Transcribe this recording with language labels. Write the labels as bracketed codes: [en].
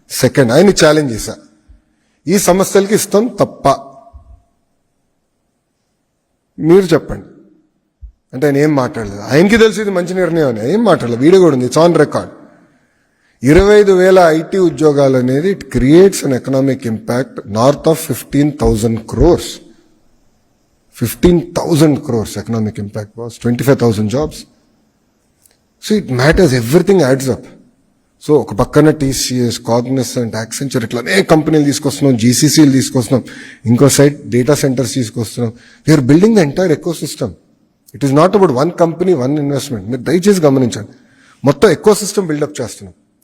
[te] Second, ఆయన challenge చేశా, ఈ సంస్థలకి ఇస్తాం తప్ప మీరు చెప్పండి అంటే ఆయన ఏం మాట్లాడలేదు. ఆయనకి తెలిసి ఇది మంచి నిర్ణయం అని ఏం మాట్లాడలేదు. వీడియో కూడా ఉంది, [en] It's on record. [te] 25,000 ఐటీ ఉద్యోగాలు అనేది [en] It creates an economic impact north of 15,000 crores. 15,000 crores economic impact was 25,000 jobs. So it matters, everything adds up. [te] So ఒక పక్కన టీసీఎస్, కాగ్నిసెంట్, యాక్సెంచర్ ఇట్లా అనేక కంపెనీలు తీసుకొస్తున్నాం, జీసీసీలు తీసుకొస్తున్నాం, ఇంకో సైడ్ డేటా సెంటర్స్ తీసుకొస్తున్నాం. [en] We're building the entire ecosystem. It is not about one company, one investment. [te] మీరు దయచేసి గమనించండి, మొత్తం ఎకో సిస్టమ్ బిల్డప్ చేస్తున్నాం.